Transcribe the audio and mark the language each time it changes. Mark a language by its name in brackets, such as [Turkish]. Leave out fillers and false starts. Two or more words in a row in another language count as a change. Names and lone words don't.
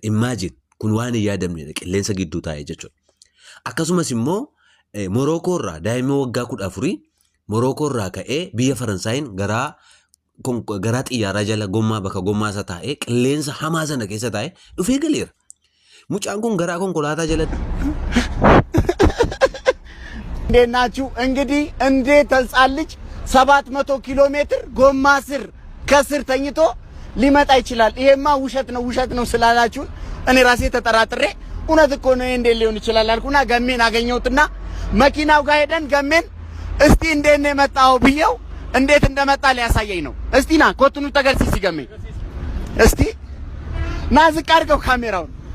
[Oromo] Imagine kun waan hin yaadamne qilleensa gidduu taa'ee jechuudha. Akkasumas immoo Morocco irraa daa'imni waggaa 14 Morocco irraa ka'ee biyya Faransaayeen garaa xiyyaaraa jala gommaa bakka gommaa isa taa'ee qilleensa hamaa sana keessa taa'ee dhufee galeera. Mucaan kun garaa konkolaataa jala [Amharic] እንዴት ናችሁ? እንግዲህ እንዴት ሕፃን ልጅ 700 ኪሎ ሜትር ጎማ ስር ከስር ተኝቶ ሊመጣ ይችላል? ይሄማ ውሸት ነው ስላላችሁ እኔ ራሴ ተጠራጥሬ እውነት እኮ ነው እንዴ ሊሆን ይችላል አልኩና ገሜን አገኘሁትና መኪናው ጋር ሄደን ገሜን እስቲ እንዴት ነው የመጣው ብየው እንዴት እንደመጣ ሊያሳየኝ ነው። እስቲ ና ኮትኑ ተገርሲ ሲገሜ እስቲ ና ዝቅ አድርገው ካሜራውን